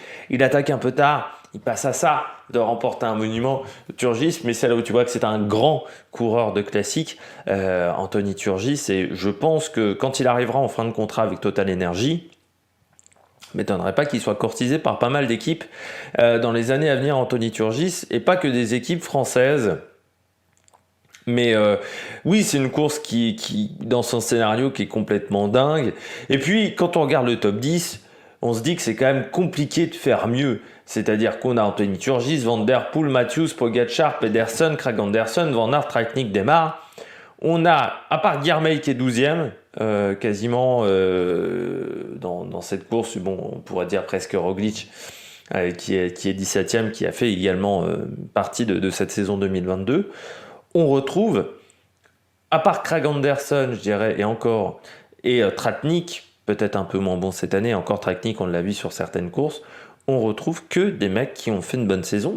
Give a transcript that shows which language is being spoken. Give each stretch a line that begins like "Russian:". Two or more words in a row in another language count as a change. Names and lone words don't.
French: Il attaque un peu tard, il passe à ça, de remporter un monument, Turgis, mais c'est là où tu vois que c'est un grand coureur de classique, Anthony Turgis, et je pense que quand il arrivera en fin de contrat avec Total Energy, m'étonnerait pas qu'il soit courtisé par pas mal d'équipes dans les années à venir, Anthony Turgis, et pas que des équipes françaises. Mais oui, c'est une course qui, dans son scénario, qui est complètement dingue. Et puis, quand on regarde le top 10, on se dit que c'est quand même compliqué de faire mieux. C'est-à-dire qu'on a Anthony Turgis, Van Der Poel, Matthews, Pogačar, Pedersen, Kragh Andersen, Van Aert, Raikkonen, Démare. On a, à part Girmay qui est 12e, quasiment dans cette course, bon, on pourrait dire presque Roglic, qui est 17e, qui a fait également partie de cette saison 2022. On retrouve, à part Kragh Andersen, je dirais, et encore, et Tratnik, peut-être un peu moins bon cette année, encore Tratnik, on l'a vu sur certaines courses, on retrouve que des mecs qui ont fait une bonne saison.